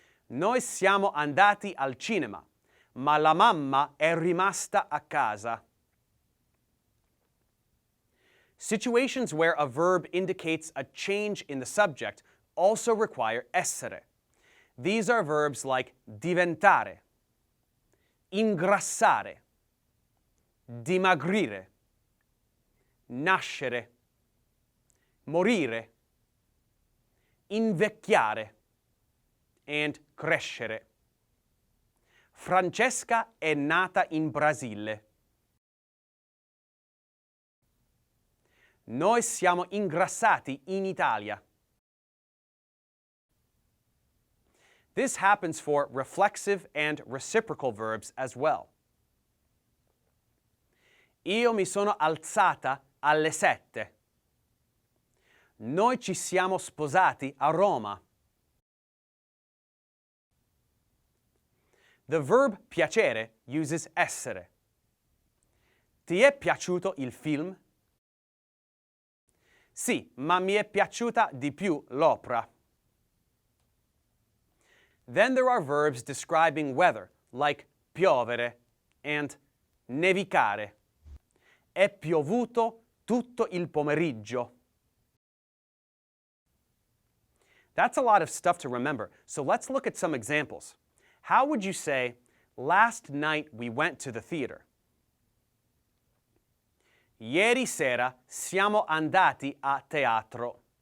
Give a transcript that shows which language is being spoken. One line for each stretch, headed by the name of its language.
Italian: Noi siamo andati al cinema, ma la mamma è rimasta a casa.
English: Situations where a verb indicates a change in the subject also require essere. These are verbs like diventare, ingrassare, dimagrire, nascere, morire, invecchiare, and crescere.
Italian: Francesca è nata in Brasile. Noi siamo ingrassati in Italia.
English: This happens for reflexive and reciprocal verbs as well.
Italian: Io mi sono alzata alle 7. Noi ci siamo sposati a Roma.
English: The verb piacere uses essere.
Italian: Ti è piaciuto il film? Sì, ma mi è piaciuta di più l'opera.
English: Then there are verbs describing weather, like piovere and nevicare.
Italian: È piovuto tutto il pomeriggio.
English: That's a lot of stuff to remember, so let's look at some examples. How would you say, last night we went to the theater?
Italian: Ieri sera siamo andati a teatro.